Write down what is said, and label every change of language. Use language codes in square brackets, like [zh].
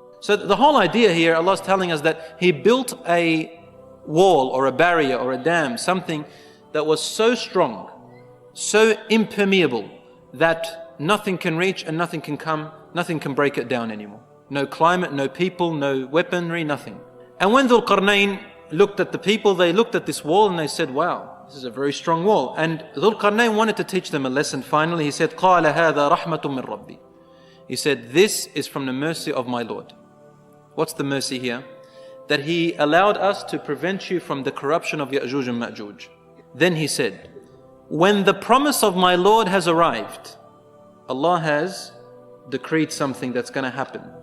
[en] So the whole idea here, Allah is telling us that He built a wall or a barrier or a dam, something that was so strong, so impermeable, that nothing can reach and nothing can come, nothing can break it down anymore. No climate, no people, no weaponry, nothing. And when Dhul-Qarnayn looked at the people, they looked at this wall and they said, wow, this is a very strong wall. And Dhul-Qarnayn wanted to teach them a lesson. Finally, he said, [ar] قَالَ هَذَا رَحْمَةٌ مِّن رَبِّي. [en] He said, this is from the mercy of my Lord. What's the mercy here? That He allowed us to prevent you from the corruption of Ya'juj and Ma'juj. Then he said, when the promise of my Lord has arrived, Allah has decreed something that's going to happen.